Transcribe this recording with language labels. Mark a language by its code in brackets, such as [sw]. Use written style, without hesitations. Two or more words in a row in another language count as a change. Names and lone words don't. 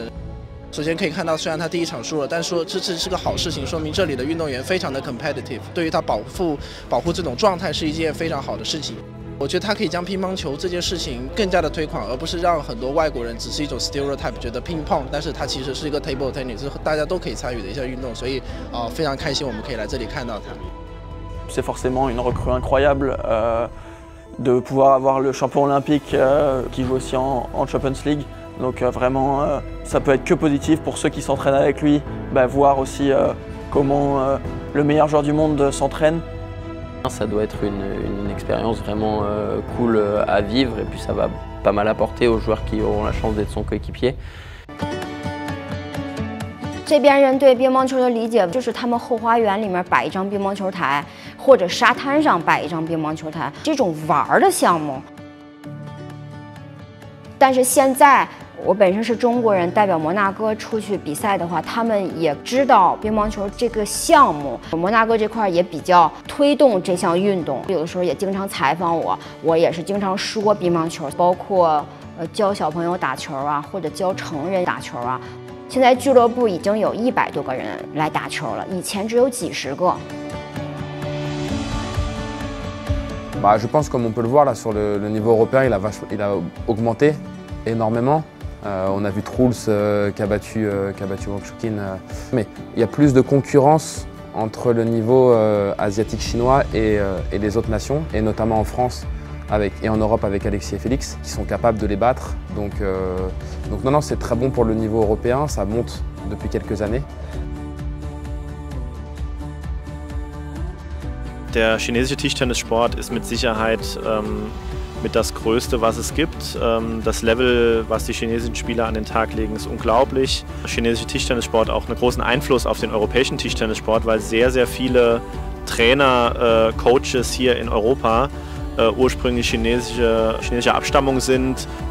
[zh] 首先可以看到，虽然他第一场输了，但说这是个好事情，说明这里的运动员非常的 competitive， 对于他保护这种状态是一件非常好的事情。我觉得他可以将乒乓球这件事情更加的推广，而不是让很多外国人只是一种 stereotype， 觉得乒乓，但是它其实是一个 [en] table tennis， [zh] 是大家都可以参与的一项运动，所以非常开心我们可以来这里看到它。 [fr] C'est forcément une recrue incroyable de pouvoir avoir le champion olympique qui joue aussi en Champions League. Donc vraiment, ça peut être que positif pour ceux qui s'entraînent avec lui, voir aussi comment le meilleur joueur du monde s'entraîne. Ça doit être une expérience vraiment cool à vivre et puis ça va pas mal apporter aux joueurs qui auront la chance d'être son coéquipier. [zh] 这边人对乒乓球的理解就是他们后花园里面摆一张乒乓球台，或者沙滩上摆一张乒乓球台，这种玩的项目。但是现在我本身是中国人，代表摩纳哥出去比赛的话，他们也知道乒乓球这个项目，摩纳哥这块也比较推动这项运动，有的时候也经常采访我，我也是经常说乒乓球，包括教小朋友打球啊，或者教成人打球啊。现在俱乐部已经有100多个人来打球了，以前只有几十个。 [fr] Je pense comme on peut le voir là sur le niveau européen, il a augmenté énormément. On a vu Truls qui a battu Wangchukin. Mais il y a plus de concurrence entre le niveau asiatique chinois et les autres nations, et notamment en France et en Europe avec Alexis et Félix, qui sont capables de les battre. Donc non, c'est très bon pour le niveau européen, ça monte depuis quelques années. [de] Der chinesische Tischtennissport ist mit Sicherheit mit das Größte, was es gibt. Das Level, was die chinesischen Spieler an den Tag legen, ist unglaublich. Der chinesische Tischtennissport auch einen großen Einfluss auf den europäischen Tischtennissport, weil sehr, sehr viele Trainer, Coaches hier in Europa ursprünglich chinesischer Abstammung sind.